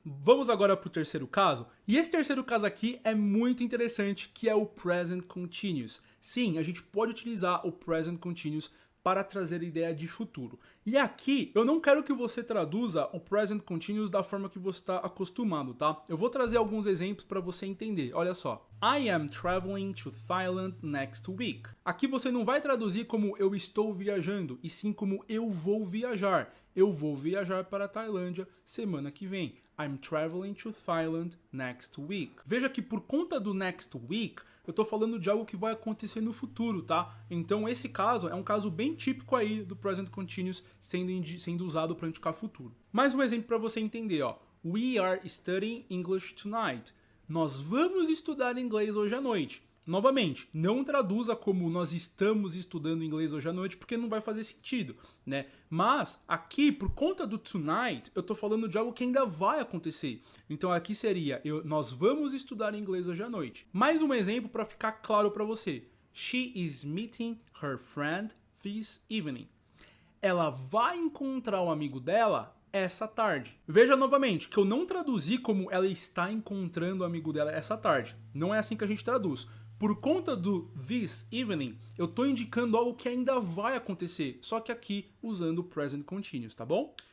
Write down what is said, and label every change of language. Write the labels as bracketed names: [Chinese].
[Portuguese] Vamos agora pro terceiro caso. E esse terceiro caso aqui é muito interessante, que é o present continuous. Sim, a gente pode utilizar o present continuous para trazer a ideia de futuro. E aqui, eu não quero que você traduza o present continuous da forma que você está acostumado, tá? Eu vou trazer alguns exemplos para você entender. Olha só. [English] I am traveling to Thailand next week. [Portuguese] Aqui você não vai traduzir como eu estou viajando, e sim como eu vou viajar. Eu vou viajar para a Tailândia semana que vem. [English] I'm traveling to Thailand next week. [Portuguese] Veja que por conta do [English] next week, [Portuguese] eu tô falando de algo que vai acontecer no futuro, tá? Então esse caso é um caso bem típico aí do present continuous sendo usado para indicar futuro. Mais um exemplo para você entender, ó. [English] We are studying English tonight. [Portuguese] Nós vamos estudar inglês hoje à noite. Novamente, não traduza como nós estamos estudando inglês hoje à noite, porque não vai fazer sentido, né? Mas aqui, por conta do tonight, eu tô falando de algo que ainda vai acontecer. Então aqui seria, nós vamos estudar inglês hoje à noite. Mais um exemplo para ficar claro para você. [English] She is meeting her friend this evening. [Portuguese] Ela vai encontrar o amigo dela essa tarde. Veja novamente que eu não traduzi como ela está encontrando o amigo dela essa tarde. Não é assim que a gente traduz. Por conta do [English] this evening, [Portuguese] eu estou indicando algo que ainda vai acontecer, só que aqui usando o present continuous, tá bom?